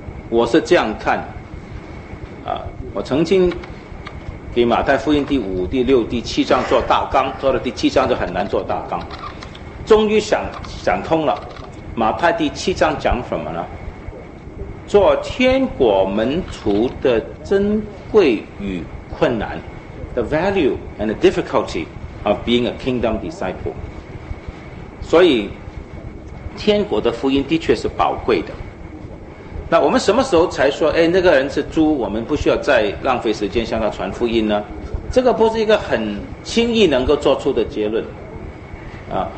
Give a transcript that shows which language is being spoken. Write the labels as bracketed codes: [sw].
[zh] 我是这样看啊，我曾经给马太福音第五、第六、第七章做大纲，做了第七章就很难做大纲，终于想通了。马太第七章讲什么呢？做天国门徒的珍贵与困难 [en] ，the value and the difficulty of being a kingdom disciple。 [zh] 所以，天国的福音的确是宝贵的。那我们什么时候才说，哎，那个人是猪，我们不需要再浪费时间向他传福音呢？这个不是一个很轻易能够做出的结论啊。